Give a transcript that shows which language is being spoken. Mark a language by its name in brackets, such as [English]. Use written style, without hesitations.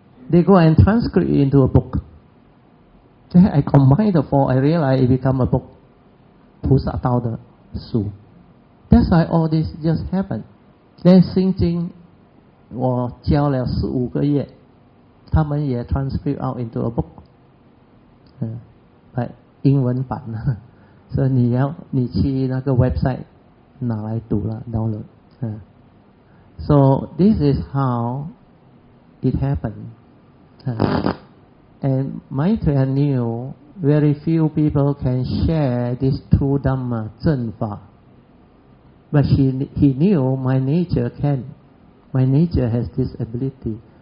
[English] They go and transcribe it into a book. Then I combine the 4, I realize it become a book. [Chinese] 菩萨道的书。 [English] That's why all this just happened. Then [Chinese] 心经我教了15个月，他们也 [English] transcribe out into a book. [Chinese] But 英文版所以你去那个 website 拿来读了 download. [English] So this is how it happened. And Maitreya knew very few people can share this true Dhamma, 正法. But he knew my nature can. My nature has this ability.